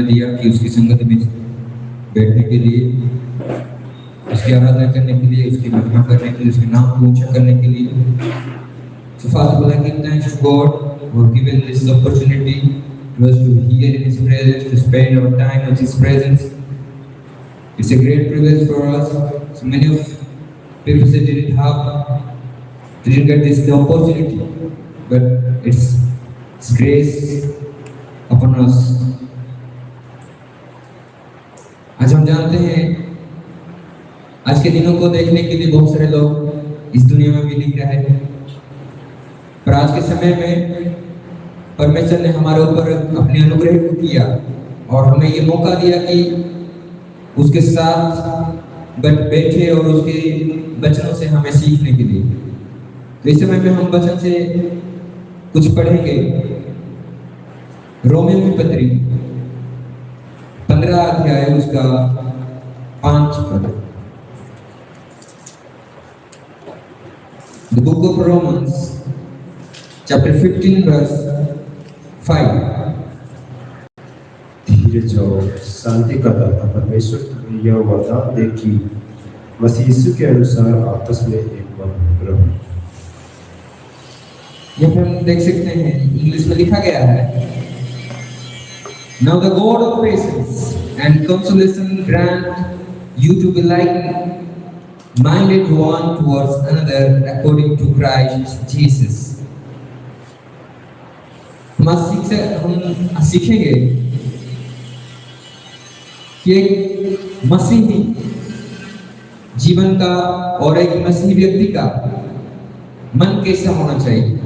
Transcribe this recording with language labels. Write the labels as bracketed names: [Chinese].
[Hindi] दिया कि उसकी संगत में बैठने के लिए, उसकी आराधना करने के लिए, उसकी महिमा करने के लिए, उसके नाम को ऊंचा करने के लिए। [English] So Father, I give thanks to God for giving this opportunity to us to hear in His presence, to spend our time with His presence. It's a great privilege for us. So many of people say didn't get this the opportunity, but it's grace upon us. [Hindi] आज हम जानते हैं, आज के दिनों को देखने के लिए बहुत सारे लोग इस दुनिया में भी नहीं रहे, पर आज के समय में परमेश्वर ने हमारे ऊपर अपने अनुग्रह को किया और हमें ये मौका दिया कि उसके साथ बैठे और उसके वचनों से हमें सीखने के लिए। तो इस समय में हम वचन से कुछ पढ़ेंगे। रोमियो की पत्री 15 अध्याय उसका 5 पद। [English] The book of Romans chapter 15 verse 5। [Hindi] धीरज और शांति का दाता परमेश्वर तुम्हें यह वरदान दे कि मसीह यीशु के अनुसार आपस में एक मन रहो। यह हम देख सकते हैं, इंग्लिश में लिखा गया है, [English] Now the God of patience and consolation grant you to be like-minded one towards another according to Christ Jesus। [Hindi] हम सीखेंगे कि एक मसीही जीवन का और एक मसीही व्यक्ति का मन कैसा होना चाहिए।